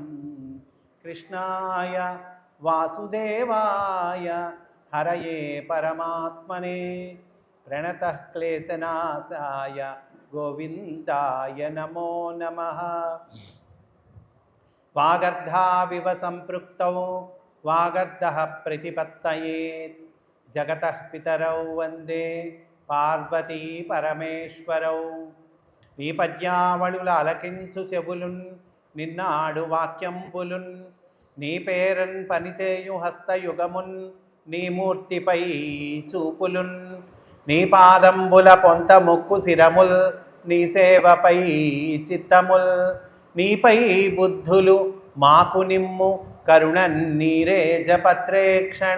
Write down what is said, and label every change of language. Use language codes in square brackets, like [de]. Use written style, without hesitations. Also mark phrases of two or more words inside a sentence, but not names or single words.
[sa] कृष्णाय वासुदेवाय हरये परमात्मने प्रणतः क्लेशनाशाय गोविन्दाय नमो नमः। वागर्धाविव सम्पृक्तौ वागर्धः प्रतिपत्तये जगतः पितरौ वन्दे पार्वती परमेश्वरौ। [te] నీ పద్యావళుల అలకించు చెబులున్ నిన్నాడు వాక్యంబులున్ నీ పేరన్ పనిచేయు హస్తయుగమున్ నీ మూర్తిపై చూపులున్ నీ పాదంబుల పొంత ముక్కు శిరముల్ నీ సేవపై చిత్తముల్ నీపై బుద్ధులు మాకు నిమ్ము కరుణన్ నీరే జపత్రేక్షణ।